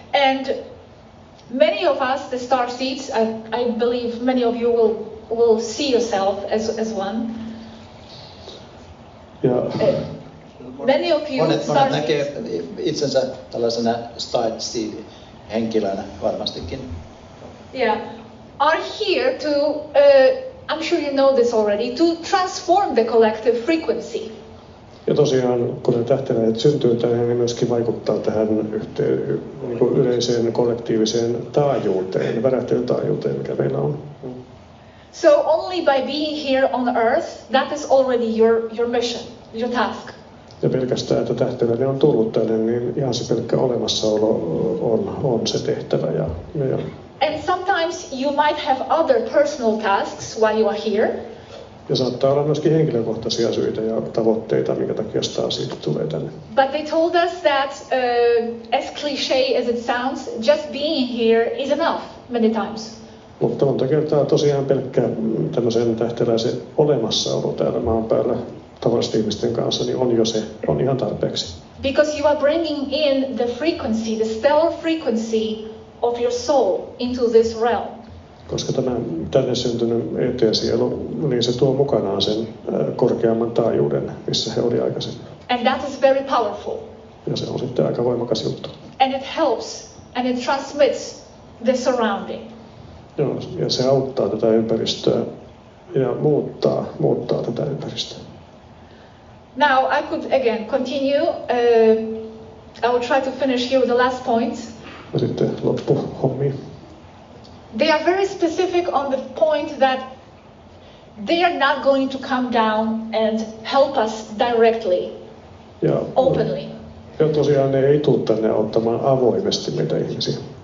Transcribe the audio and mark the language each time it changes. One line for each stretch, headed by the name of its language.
English: And many of us, the starseeds, I believe many of you will see yourself as one.
Finnish: Ja
English: many of you
Finnish: Monet näkee itsensä tällaisena Starseed-henkilönä varmastikin.
English: Yeah, are here to, I'm sure you know this already, to transform the collective frequency.
Finnish: Ja tosiaan, kun ne tähteläiset syntyy tänne, niin myöskin vaikuttaa tähän niin kuin yleiseen kollektiiviseen taajuuteen, värähtelytaajuuteen, mikä meillä on.
English: So only by being here on earth, that is already your mission, your task.
Finnish: Ja pelkästään, että tähteläinen on tullut tänne, niin ihan se pelkkä olemassaolo on se tehtävä.
English: And sometimes you might have other personal tasks while you are here.
Finnish: Ja saattaa olla myöskin henkilökohtaisia syitä ja tavoitteita, minkä takia siitä tulee tänne.
English: But they told us that, as cliché as it sounds, just being here is enough many times.
Finnish: Mutta monta kertaa tosiaan pelkkä tämmöisen tähteläisen olemassaolo täällä maan päällä tavallisten ihmisten kanssa, niin on ihan tarpeeksi.
English: Because you are bringing in the frequency, the stellar frequency of your soul into this realm.
Finnish: Koska tämä tänne syntynyt ET-sielu, niin se tuo mukanaan sen korkeamman taajuuden, missä he oli aikaisemmin.
English: And that is very powerful.
Finnish: Ja se on sitten aika voimakas juttu.
English: And it helps and it transmits the surrounding.
Finnish: Joo, ja se auttaa tätä ympäristöä ja muuttaa tätä ympäristöä.
English: Now I could again continue. I will try to finish here with the last point.
Finnish: Ja sitten loppuhommi.
English: They are very specific on the point that they are not going to come down and help us directly, openly.
Finnish: Ja tosiaan ne ei tule tänne auttamaan avoimesti meitä ihmisiä.